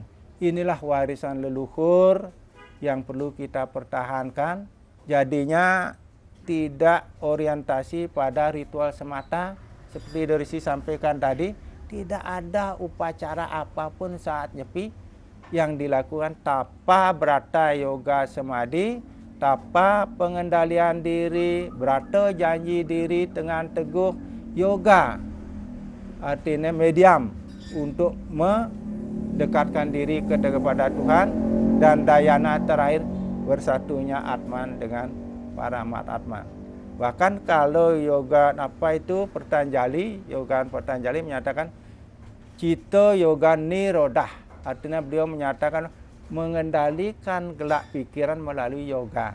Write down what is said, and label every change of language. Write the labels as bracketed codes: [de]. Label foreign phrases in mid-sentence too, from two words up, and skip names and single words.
[id] Inilah warisan leluhur yang perlu kita pertahankan. Jadinya tidak orientasi pada ritual semata. Seperti Risi sampaikan tadi, tidak ada upacara apapun saat Nyepi yang dilakukan tapa brata yoga semadi, tapa pengendalian diri, brata janji diri dengan teguh, yoga artinya medium untuk mendekatkan diri kepada Tuhan, dan dayana terakhir bersatunya Atman dengan Paramat Atman. Bahkan kalau yoga Patanjali, yoga Patanjali menyatakan [sa] Cita yoga nirodah, [id] artinya beliau menyatakan mengendalikan gelak pikiran melalui yoga.